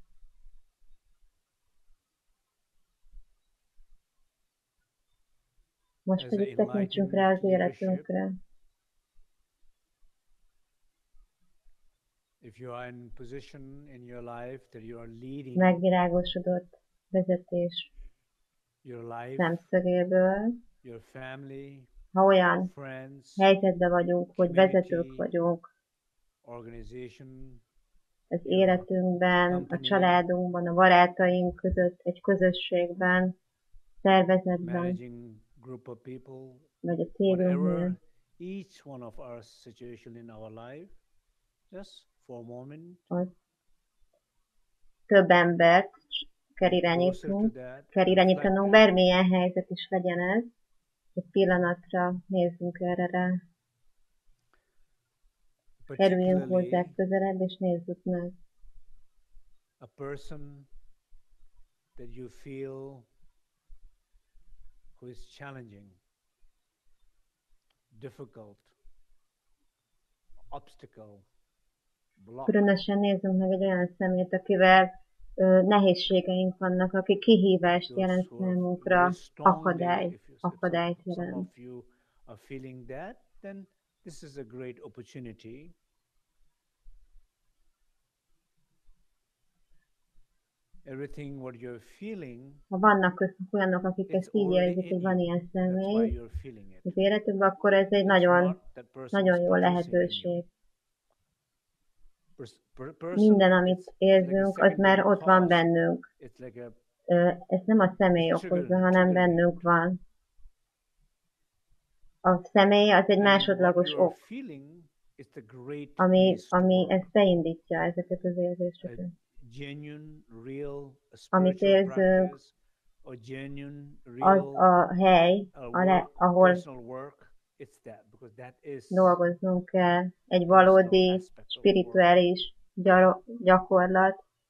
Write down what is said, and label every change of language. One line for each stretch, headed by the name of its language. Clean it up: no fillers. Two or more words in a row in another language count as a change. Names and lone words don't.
Hungarian: Most
English: As
Hungarian: pedig a tekintsünk rá az
English: enlightened leadership,
Hungarian: életünkre.
English: if you are in position in your life that you are leading
Hungarian: Megvilágosodott vezetés
English: your life,
Hungarian: szemszögéből,
English: your family,
Hungarian: ha olyan
English: friends,
Hungarian: helyzetben vagyunk, hogy vezetők
English: community,
Hungarian: vagyunk
English: organization,
Hungarian: az
English: your
Hungarian: életünkben, a
English: company,
Hungarian: családunkban, a barátaink között, egy közösségben, szervezetben,
English: managing group of people,
Hungarian: vagy a célunknél.
English: whatever each one of our situation in our life, just for a moment,
Hungarian: Több embert kell
English: closer to that,
Hungarian: irányítanunk,
English: reflect
Hungarian: bármilyen helyzet is legyen ez. Egy pillanatra nézzünk erre rá. Kerüljünk hozzá
English: particularly
Hungarian: közelebb, és nézzük meg.
English: a person that you feel who is challenging, difficult, obstacle, block.
Hungarian: Különösen nézzünk meg egy olyan szemét, akivel nehézségeink vannak, aki kihívást jelent számunkra, akadályt
English: Some
Hungarian: jelent.
English: of you are feeling that, then this is a great opportunity everything what you're feeling,
Hungarian: Ha vannak köztük olyanok, akik
English: it's
Hungarian: ezt így
English: already
Hungarian: érzik, hogy
English: in
Hungarian: van
English: you.
Hungarian: ilyen
English: That's why
Hungarian: személy
English: you're feeling it.
Hungarian: az életükben, akkor ez egy
English: It's
Hungarian: nagyon,
English: not that person
Hungarian: nagyon
English: is
Hungarian: jó
English: producing in you.
Hungarian: lehetőség.
English: Person,
Hungarian: Minden, amit
English: it's like a
Hungarian: érzünk, az már
English: secondary
Hungarian: ott van
English: cause.
Hungarian: bennünk.
English: It's like a
Hungarian: Ezt nem a személy
English: It's
Hungarian: okozza, hanem
English: triggering
Hungarian: bennünk
English: it.
Hungarian: van. A személy az egy
English: And what
Hungarian: másodlagos
English: you are
Hungarian: ok.
English: feeling
Hungarian: ami ezt beindítja, ezeket az érzéseket. Amit érzünk, az a hely, ahol dolgoznunk kell. Egy valódi, spirituális gyakorlat.